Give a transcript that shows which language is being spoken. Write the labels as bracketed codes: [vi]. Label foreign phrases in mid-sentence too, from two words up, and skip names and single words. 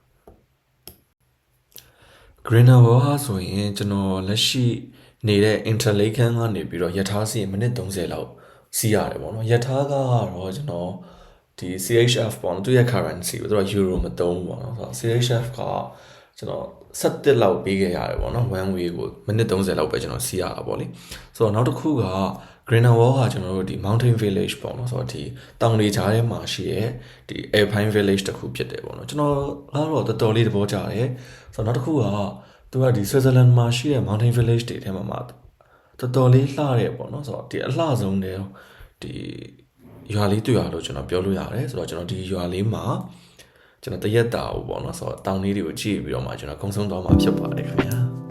[my] Grindelwald ဟာဆိုရင်ကျွန်တော်လက်ရှိနေတဲ့ Interlaken ကနေပြီးတော့ရထားစီးမိနစ်30လောက်စီးရတယ်ပေါ့နော်ရထားကတော့ကျွန်တော်ဒီ CHF ပေါ့နော်သူရဲ့ currency ကိုသူက euro မသုံးဘူးပေါ့နော် ဆိုတော့ CHF ကကျွန်တော်17လောက်ပေးခဲ့ရတယ်ပေါ့နော် [en] one way [my] ကိုမိနစ်30လောက်ပဲကျွန်တော်စီးရတာပေါ့လေဆိုတော့နောက်တစ်ခုက Grindelwald ကကျွန်တော်တို့ဒီ [en] mountain village [my] ပေါ့နော်ဆိုတော့ဒီတောင်တွေကြားထဲမှာရှိတဲ့ဒီ [en] Alpine village [my] တစ်ခုဖြစ်တယ်ပေါ့နော်ကျွန်တော်ကတော့တော်တော်လေးသဘောကျတယ်ဆိုတော့နောက်တစ်ခုကသူကဒီ Switzerland မှာရှိတဲ့ [en] mountain village [my] တွေထဲမှာတော်တော်လေးလှတယ်ပေါ့နော်ဆိုတော့ဒီအလှဆုံးတယ်ဒီရွာလေးတွေ့ရလို့ကျွန်တော်ပြောလို့ရတယ်ဆိုတော့ကျွန်တော်ဒီရွာလေးမှာကျွန်တော်တရက်တာပေါ့နော်ဆိုတော့တောင်လေးတွေကိုကြည့်ပြီးတော့မှကျွန်တော်ကုန်းဆုံးသွားမှာဖြစ်ပါတယ်ခင်ဗျာ